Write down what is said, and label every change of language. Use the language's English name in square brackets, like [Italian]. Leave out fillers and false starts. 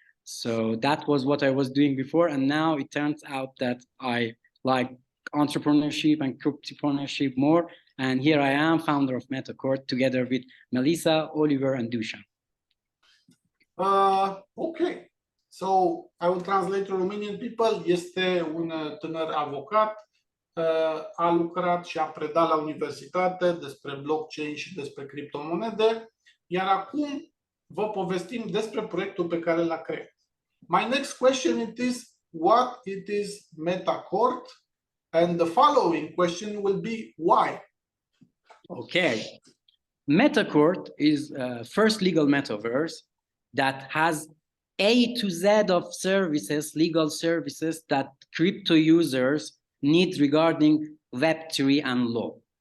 [English] So that was what I was doing before, and now it turns out that I like entrepreneurship and cryptopreneurship more, and here I am, founder of MetaCourt, together with Melissa, Oliver, and Dusan. Okay, so I will translate to Romanian people. [Romanian] Este un tânăr avocat, a lucrat și a predat la universitate despre blockchain și despre criptomonede, iar acum vă povestim despre proiectul pe care l-a creat. [English] My next question it is, what it is MetaCourt? And the following question will be, why? Okay. MetaCourt is first legal metaverse that has A to Z of services, legal services that crypto users need regarding Web3 and law.